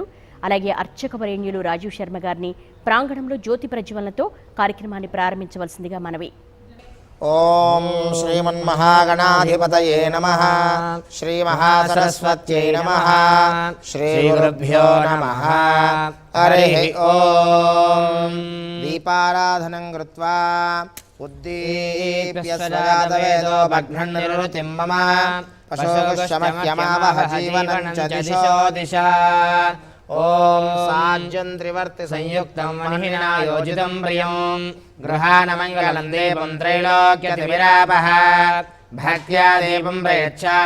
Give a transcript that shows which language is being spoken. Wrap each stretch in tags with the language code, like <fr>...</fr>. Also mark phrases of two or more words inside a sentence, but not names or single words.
<te>అలాగే అర్చక వరేణ్యులు రాజీవ్ శర్మ గారిని ప్రాంగణంలో జ్యోతి ప్రజ్వలనతో కార్యక్రమాన్ని ప్రారంభించవలసిందిగా మనవి.</te> <sa>ఓం శ్రీమన్మహాగణాధిపతయే నమః. శ్రీ మహాసరస్వత్యై నమః. శ్రీ గురుభ్యో నమః. హరి ఓం. దీపారాధనం కృత్వా उद्दीप्य स्वजातवेदो भग्नन्निरुतिं मम पशोगुश्चमह्यमावह जीवनं च दिशो दिशा ॐ साज्यं त्रिवर्ति संयुक्तं वह्निना योजितं प्रियं गृहाणमङ्गलं देवं त्रैलोक्यतिमिरापः भक्त्या देवं प्रयच्छामि</sa>